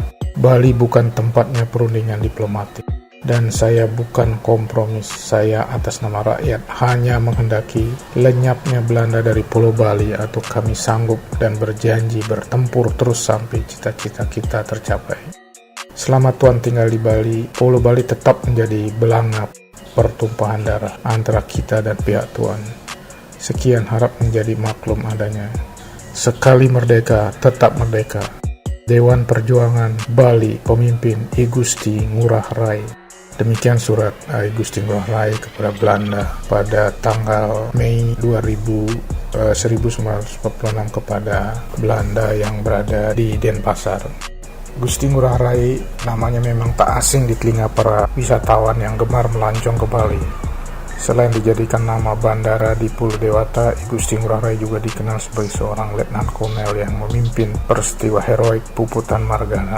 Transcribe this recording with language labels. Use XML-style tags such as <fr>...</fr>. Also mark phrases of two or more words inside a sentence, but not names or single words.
<id>Bali bukan tempatnya perundingan diplomatik. Dan saya bukan kompromis, saya atas nama rakyat hanya menghendaki lenyapnya Belanda dari Pulau Bali atau kami sanggup dan berjanji bertempur terus sampai cita-cita kita tercapai. Selama Tuan tinggal di Bali, Pulau Bali tetap menjadi belangap pertumpahan darah antara kita dan pihak Tuan. Sekian, harap menjadi maklum adanya. Sekali merdeka, tetap merdeka. Dewan Perjuangan Bali, pemimpin I Gusti Ngurah Rai. Demikian surat I Gusti Ngurah Rai kepada Belanda pada tanggal Mei 1946 kepada Belanda yang berada di Denpasar. Gusti Ngurah Rai namanya memang tak asing di telinga para wisatawan yang gemar melancong ke Bali. Selain dijadikan nama bandara di Pulau Dewata, I Gusti Ngurah Rai juga dikenal sebagai seorang letnan kolonel yang memimpin peristiwa heroik Puputan Margarana.</id>